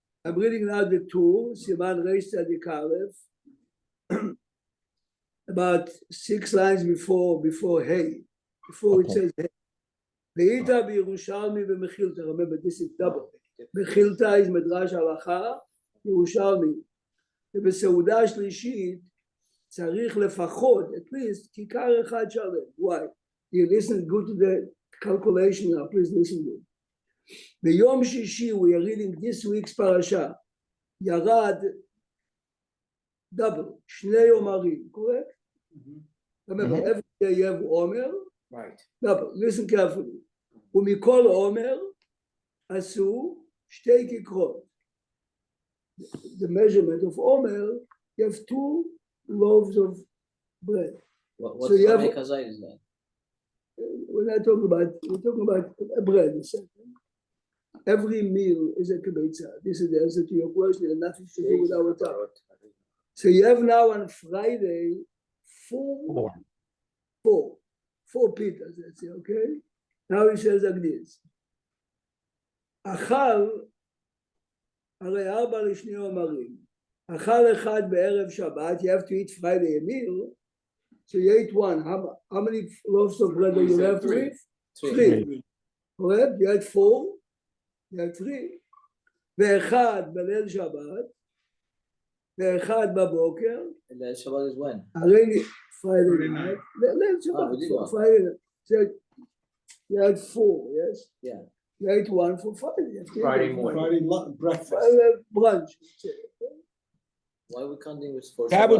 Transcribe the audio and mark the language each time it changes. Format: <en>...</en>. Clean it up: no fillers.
<en>I'm reading now the 2, Siman Reish Tzadik Aleph, about 6 lines before Hey, before it Okay. says Hey. Ve'ita b'Yerushalmi v'Mechilta. Remember, this is double. Mechilta is Midrash Halacha, Yerushalmi.</en> <he>ובסעודה שלישית צריך לפחות,</he> <en>at least,</en> <he>כיכר אחד שלם.</he> <en>Why? You listen good to the calculation now, please listen good. ביום שישי, we are reading this week's parasha, ירד double, 2 עומרים, correct? Remember, every day you have עומר, Right. Now, listen carefully.</en> <he>ומכל עומר עשו שתי כיכרות.</he> <en>The measurement of Omer, you have 2 loaves of bread. What So you have- kazai is that? We're talking about bread. Every meal is a kibbutza. This is the answer to your question, and nothing to do with our topic. So you have now on Friday 4 pitas, let's say, okay? Now he says like this.</en> <he>אכל, הרי 4 לשני אומרים. אכל אחד בערב שבת,</he> <en>you have to eat Friday a meal. So you ate 1. How many loaves of bread are you left with? 3. Correct? You had 4. You had 3.</en> <he>ואחד בליל שבת, ואחד בבוקר.</he> <en>ליל שבת is when? הרי Friday night. ליל שבת. Friday night. So you had 4, yes? Yeah. You ate 1 for Friday. Friday morning. breakfast. Brunch. Why are we counting this for That would</en>